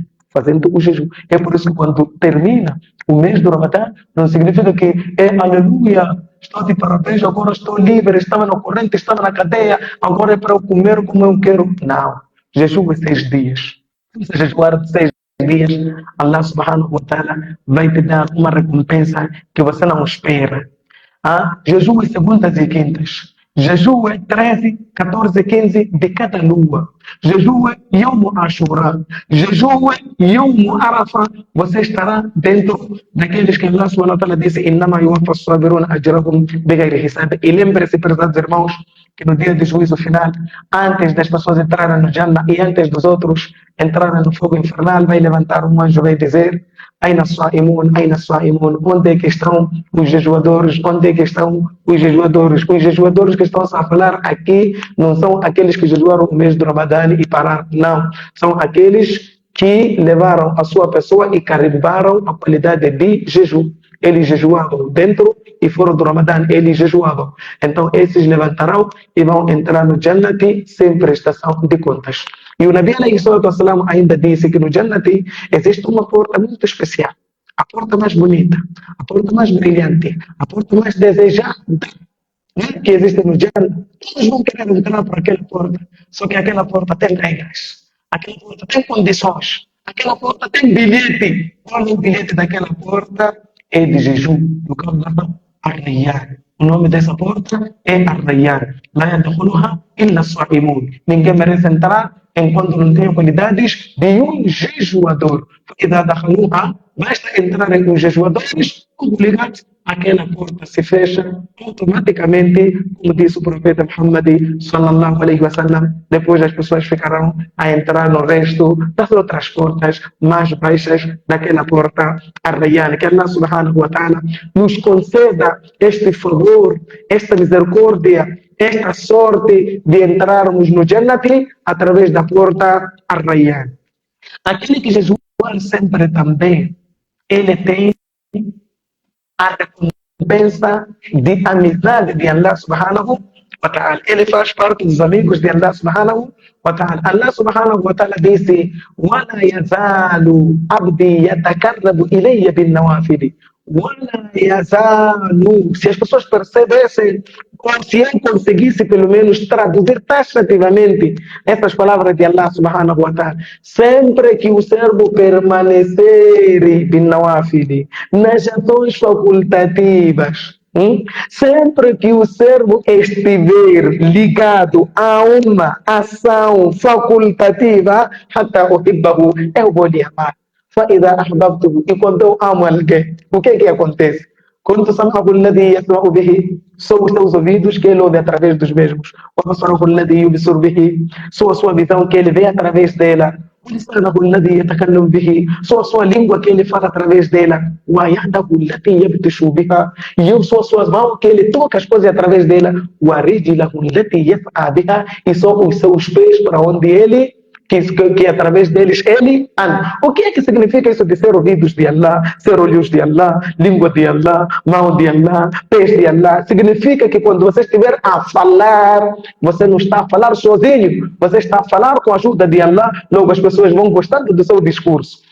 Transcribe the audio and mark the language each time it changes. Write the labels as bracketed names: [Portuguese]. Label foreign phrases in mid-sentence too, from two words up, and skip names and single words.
[Portuguese] Fazendo o jejum. É por isso que quando termina o mês do Ramadã, não significa que é aleluia, estou de parabéns, agora estou livre, estava na corrente, estava na cadeia, agora é para eu comer como eu quero. Não. Jejum é 6 dias. Se você jejuar 6 dias, [Arabic] الله سبحانه وتعالى [Portuguese] vai te dar uma recompensa que você não espera. Jejum é segundas e quintas. Jejum é 13, 14, 15 de cada lua. Jejum é [Arabic] يوم عاشوراء. [Portuguese] Jejum é [Arabic] يوم عرفة. [Portuguese] Você estará dentro daqueles que [Arabic] الله سبحانه وتعالى [Portuguese] disse: [Arabic] "إنما يوفى الصابرون أجرهم بغير حساب." [Portuguese] E lembre-se, prezados irmãos, que no dia do juízo final, antes das pessoas entrarem no Jannah e antes dos outros entrarem no fogo infernal, vai levantar um anjo e vai dizer: [Arabic] أين الصائمون, [Portuguese] onde é que estão os jejuadores? Onde é que estão os jejuadores? Os jejuadores que estão a falar aqui não são aqueles que jejuaram o mês do Ramadã e pararam, não. São aqueles que levaram a sua pessoa e carimbaram a qualidade de jejum. eles jejuavam. Dentro e fora do Ramadã, eles jejuavam. Então, esses levantarão e vão entrar no Jannati sem prestação de contas. E o [Arabic] نبي عليه الصلاة والسلام [Portuguese] ainda disse que no Jannati existe uma porta muito especial. A porta mais bonita, a porta mais brilhante, a porta mais desejada, né, que existe no Jannah. Todos vão querer entrar por aquela porta, só que aquela porta tem regras, aquela porta tem condições, aquela porta tem bilhete. Qual é o bilhete daquela porta? É de jejum, no caso da Ar-Rayyan. O nome dessa porta é Ar-Rayyan. [Arabic] لا يدخلها إلا الصائمون. [Portuguese] Ninguém merece entrar enquanto não tem qualidades de um jejuador. [Arabic] إذا دخلوها, [Portuguese] basta entrarem os jejuadores, obrigados, aquela porta se fecha automaticamente, como disse o profeta Muhammad [Arabic] صلى الله عليه وسلم. [Portuguese] Depois as pessoas ficarão a entrar no resto das outras portas mais baixas daquela porta Ar-Rayyan. Que [Arabic] الله سبحانه وتعالى [Portuguese] nos conceda este favor, esta misericórdia, esta sorte de entrarmos no Jannati através da porta Ar-Rayyan. Aquele que jejuar sempre também, ele tem a recompensa de amizade de [Arabic] الله سبحانه وتعالى. [Portuguese] Ele faz parte dos amigos de [Arabic] الله سبحانه وتعالى. الله سبحانه وتعالى [Portuguese] disse: [Arabic] وَلَا يَزَالُ عَبْدِي يَتَقَرَّبُ إِلَيَّ بِالنَّوَافِلِ. وَلَا يَزَالُ. [Portuguese] Se as pessoas percebessem, ou se eu conseguisse pelo menos traduzir taxativamente essas palavras de [Arabic] الله سبحانه وتعالى, [Portuguese] sempre que o servo permanecer nas ações facultativas, sempre que o servo estiver ligado a uma ação facultativa, eu vou lhe amar. E quando eu amo alguém, o que acontece? [Arabic] Quando سمعه الذي يسمع به, [Portuguese] são os teus ouvidos que ele ouve através dos mesmos. [Arabic] وبصره الذي يبصر به, [Portuguese] são a sua visão que ele vê através dela. [Arabic] ولسانه الذي يتكلم به, [Portuguese] são a sua língua que ele fala através dela. [Arabic] ويده التي يبطش بها, [Portuguese] e eu sou a sua mão que ele toca as coisas através dela. [Arabic] ورجله التي يسعى بها, [Portuguese] e são os seus pés para onde ele que através deles ele anda. O que é que significa isso de ser ouvidos de Allah, ser olhos de Allah, língua de Allah, mão de Allah, pés de Allah? Significa que quando você estiver a falar, você não está a falar sozinho, você está a falar com a ajuda de Allah, logo as pessoas vão gostando do seu discurso.